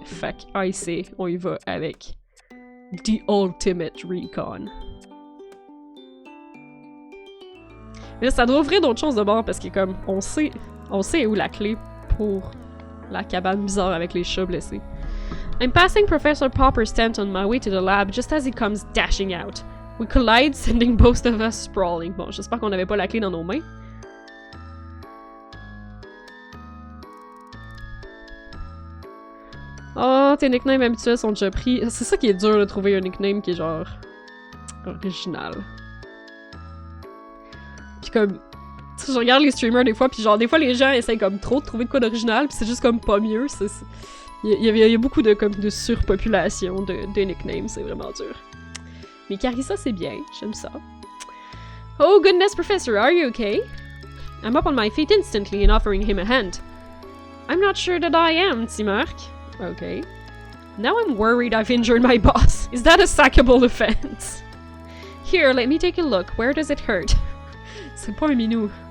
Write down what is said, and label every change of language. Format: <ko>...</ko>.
<fr>Fait que,</fr> <en>I say,</en> <fr>on y va avec The Ultimate Recon. Mais là, ça doit ouvrir d'autres choses de bord parce que comme, on sait où la clé pour la cabane bizarre avec les chats blessés.</fr> <en>I'm passing Professor Popper's tent on my way to the lab just as he comes dashing out. We collide, sending both of us sprawling.</en> <fr>Bon, j'espère qu'on n'avait pas la clé dans nos mains. Oh, tes nicknames habituels sont déjà pris. C'est ça qui est dur de trouver un nickname qui est genre... original. Pis comme... Tu sais, je regarde les streamers des fois, pis genre des fois les gens essayent comme trop de trouver de quoi d'original, pis c'est juste comme pas mieux. Il y a beaucoup de, comme, de surpopulation de nicknames, c'est vraiment dur. Mais Carissa, c'est bien, j'aime ça.</fr> <en>Oh goodness, Professor, are you okay? I'm up on my feet instantly and offering him a hand. I'm not sure that I am, Timark. Okay. Now I'm worried I've injured my boss. Is that a sackable offense? Here, let me take a look. Where does it hurt?</en> <fr>C'est pas un minou.</fr>